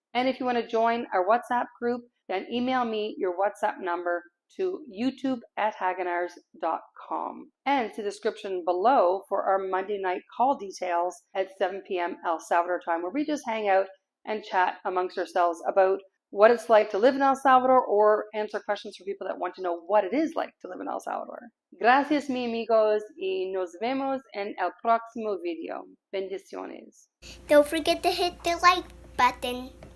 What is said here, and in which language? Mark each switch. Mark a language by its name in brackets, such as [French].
[English] And if you want to join our WhatsApp group, then email me your WhatsApp number to youtube@hagenaars.com. And see the description below for our Monday night call details at 7 p.m. El Salvador time, where we just hang out and chat amongst ourselves about what it's like to live in El Salvador or answer questions for people that want to know what it is like to live in El Salvador. [Spanish] Gracias, mi amigos, y nos vemos en el próximo video. Bendiciones. [English] Don't forget to hit the like button.